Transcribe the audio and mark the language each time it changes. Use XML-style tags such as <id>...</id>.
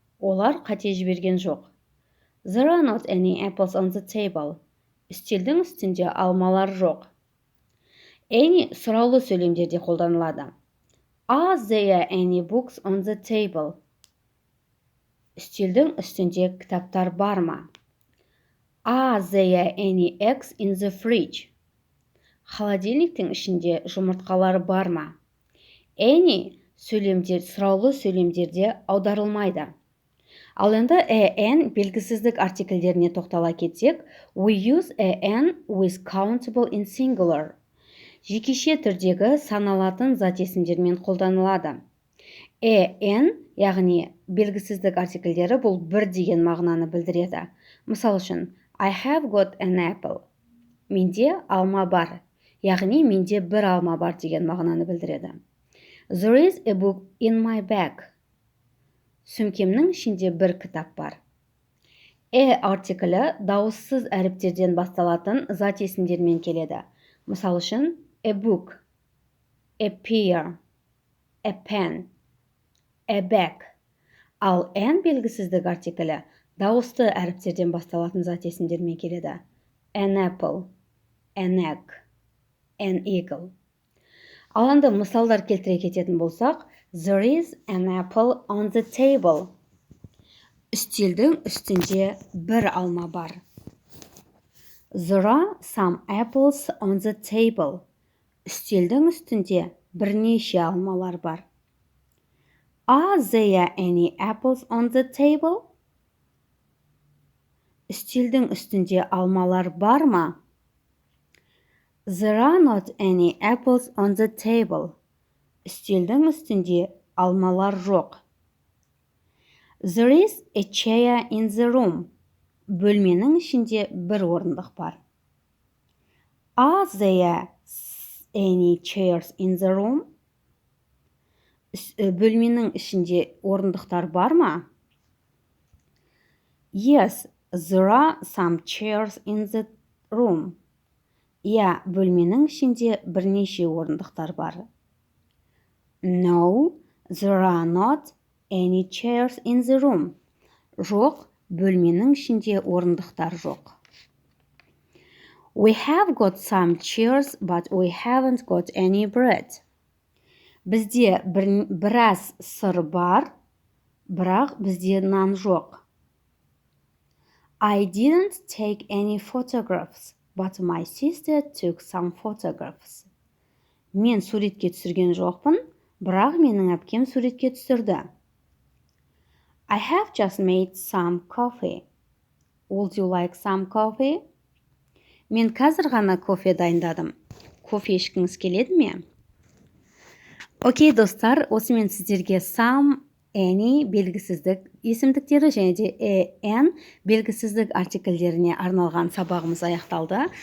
<kk>Олар қате жіберген жоқ.</kk> <en>There are not any apples on the table.</en> <kk>Үстелдің үстінде алмалар жоқ. Any сұраулы сөйлемдерде қолданылады.</kk> <en>Are there any books on the table?</en> <kk>Үстелдің үстінде кітаптар бар ма?</kk> <en>Are there any eggs in the fridge?</en> <kk>Холодильниктің ішінде жұмыртқалар бар ма? Any сұраулы сөйлемдерде аударылмайды. Ал енді an белгісіздік артикльдеріне тоқтала кетсек,</kk> <en>we use an with countable in singular.</en> <kk>Жекеше түрдегі саналатын зат есімдермен қолданылады. An, яғни белгісіздік артикльдері бұл бір деген мағынаны білдіреді. Мысал үшін,</kk> <en>I have got an apple.</en> <kk>Менде алма бар, яғни менде бір алма бар деген мағынаны білдіреді.</kk> <en>There is a book in my bag.</en> <kk>Сөмкемнің ішінде бір кітап бар. Артиклі дауыссыз әріптерден басталатын зат есімдермен келеді. Мысал үшін,</kk> <en>a book, a pear, a pen, a bag.</en> <kk>Ал an белгісіздік артиклі дауысты әріптерден басталатын зат есімдермен келеді.</kk> <en>An apple, an egg, an eagle.</en> <kk>Ал енді мысалдар келтіре кететін болсақ,</kk> <en>there is an apple on the table.</en> <kk>Үстелдің үстінде бір алма бар.</kk> <en>There are some apples on the table.</en> <kk>Үстелдің үстінде бірнеше алмалар бар.</kk> <en>Are there any apples on the table?</en> <kk>Үстелдің үстінде алмалар бар ма?</kk> <en>There are not any apples on the table.</en> <kk>Үстелдің үстінде алмалар жоқ.</kk> <en>There is a chair in the room.</en> <kk>Бөлменің ішінде бір орындық бар.</kk> <en>Are there any chairs in the room?</en> <kk>Бөлменің ішінде орындықтар бар ма?</kk> <en>Yes, there are some chairs in the room.</en> <kk>Иә, бөлменің ішінде бірнеше орындықтар бар.</kk> <en>No, there are not any chairs in the room.</en> <kk>Жоқ, бөлменің ішінде орындықтар жоқ.</kk> <en>We have got some chairs, but we haven't got any bread.</en> <kk>Бізде біраз сыр бар, бірақ бізде нан жоқ.</kk> <en>I didn't take any photographs, but my sister took some photographs.</en> <kk>Мен суретке түсірген жоқпын, бірақ менің әпкем суретке түсірді.</kk> <en>I have just made some coffee. Would you like some coffee?</en> <kk>Мен қазір ғана кофе дайындадым. Кофе ішкіңіз келеді ме? Окей, достар, осымен сіздерге some, any белгісіздік есімдіктері және де an белгісіздік артикльдеріне арналған сабағымыз аяқталды.</kk>